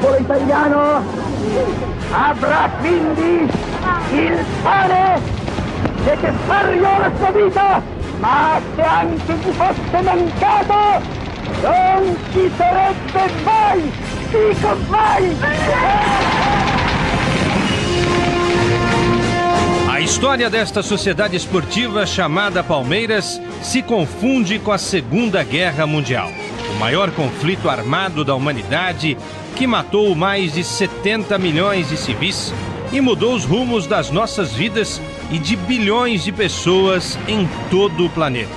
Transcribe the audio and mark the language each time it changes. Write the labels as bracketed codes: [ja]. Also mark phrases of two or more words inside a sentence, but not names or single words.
[it] italiano avrà quindi il pane necessario alla sua vita, ma se anche gli fosse mancato non ci sarebbe mai, dico mai. [pt] A história desta sociedade esportiva chamada Palmeiras se confunde com a Segunda Guerra Mundial, o maior conflito armado da humanidade que matou mais de 70 milhões de civis e mudou os rumos das nossas vidas e de bilhões de pessoas em todo o planeta.